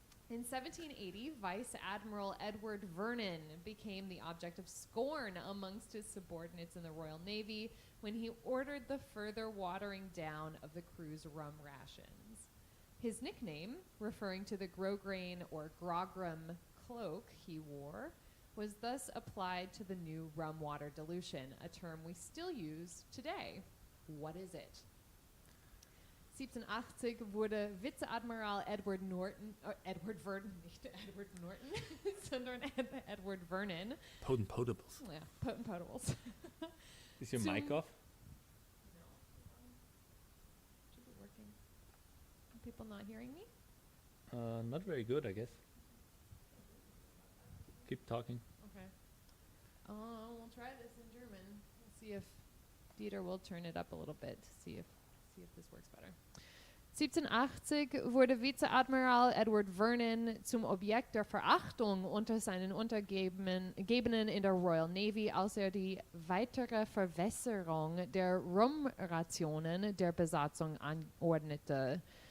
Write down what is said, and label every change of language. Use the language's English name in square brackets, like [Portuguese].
[English] In 1780, Vice Admiral Edward Vernon became the object of scorn amongst his subordinates in the Royal Navy when he ordered the further watering down of the crew's rum rations. His nickname, referring to the grosgrain or grogram cloak he wore, was thus applied to the new rum water dilution, a term we still use today. What is it? [German] 1780 wurde Vizeadmiral Edward Vernon, nicht Edward Norton, sondern Edward Vernon. [English] Potent potables. Yeah, potent potables. Is your mic off? No. Should be working. Are people not hearing me? Not very good, I guess. Keep talking. Okay. We'll try this in German. We'll see if Dieter will turn it up a little bit to see if this works better. [German] 1780 wurde Vizeadmiral Edward Vernon zum Objekt der Verachtung unter seinen Untergebenen in der Royal Navy, als die weitere Verwässerung der Rumrationen der Besatzung anordnete.